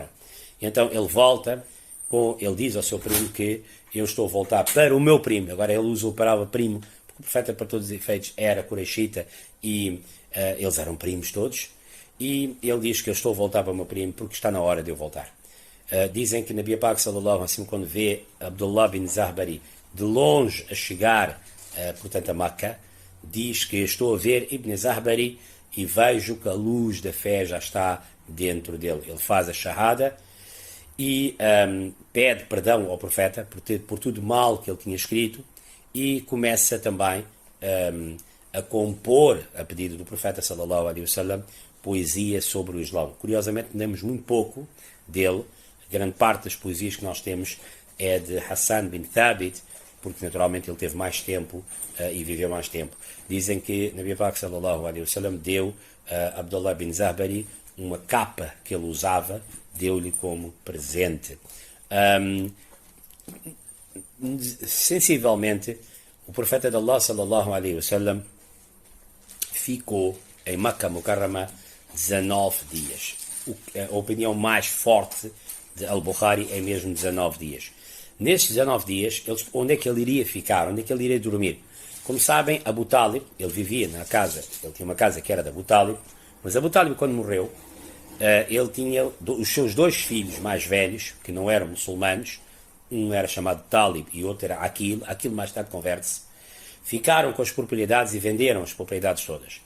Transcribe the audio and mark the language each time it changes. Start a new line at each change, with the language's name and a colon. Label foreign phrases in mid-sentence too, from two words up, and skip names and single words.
Portuguese: E então ele volta, ele diz ao seu primo que eu estou a voltar para o meu primo. Agora ele usa a palavra primo, porque o profeta, para todos os efeitos, era Qurayshita e eles eram primos todos. E ele diz que eu estou a voltar para o meu primo porque está na hora de eu voltar. Dizem que Nabi Pak
Arabic: صلى الله عليه وسلم,
Portuguese: quando vê Abdullah bin Zahbari de longe a chegar, portanto, a Meca, diz que estou a ver Ibn Zahbari e vejo que a luz da fé já está dentro dele. Ele faz a shahada e pede perdão ao profeta por tudo mal que ele tinha escrito, e começa também a compor, a pedido do profeta
Arabic: صلى الله عليه وسلم,
Portuguese: poesia sobre o Islão. Curiosamente, temos muito pouco dele. Grande parte das poesias que nós temos é de Hassan bin Thabit, porque naturalmente ele teve mais tempo e viveu mais tempo. Dizem que Nabi Pak
Arabic: صلى الله عليه وسلم
Portuguese: deu a Abdullah bin Zahbari uma capa que ele usava, deu-lhe como presente. Sensivelmente, o profeta de Allah
Arabic: صلى الله عليه وسلم
Portuguese: ficou em Makkah Mukarrama 19 dias. A opinião mais forte de Al-Bukhari é mesmo 19 dias. Nesses 19 dias, onde é que ele iria ficar? Onde é que ele iria dormir? Como sabem, Abu Talib, ele vivia na casa, ele tinha uma casa que era de Abu Talib, mas Abu Talib, quando morreu, ele tinha os seus 2 filhos mais velhos, que não eram muçulmanos, um era chamado Talib e outro era Aqil mais tarde converte-se, ficaram com as propriedades e venderam as propriedades todas.